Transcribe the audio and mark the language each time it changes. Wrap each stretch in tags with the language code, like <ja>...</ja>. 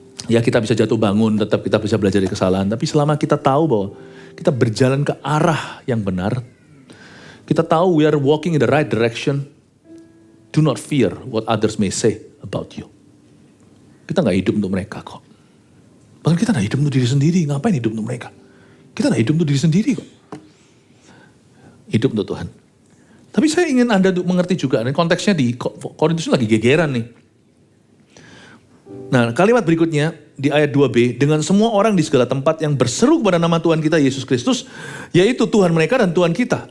<id>Ya kita bisa jatuh bangun, tetap kita bisa belajar dari kesalahan. Tapi selama kita tahu bahwa Kita berjalan ke arah yang benar. Kita tahu</id> <en>we are walking in the right direction. Do not fear what others may say about you.</en> <id>Kita gak hidup untuk mereka kok. Bahkan kita gak hidup untuk diri sendiri. Ngapain hidup untuk mereka? Kita gak hidup untuk diri sendiri kok. Hidup untuk Tuhan. Tapi saya ingin Anda mengerti juga. Konteksnya di Korintus lagi gegeran nih. Nah, kalimat berikutnya di ayat 2b, dengan semua orang di segala tempat yang berseru kepada nama Tuhan kita Yesus Kristus, yaitu Tuhan mereka dan Tuhan kita.</id>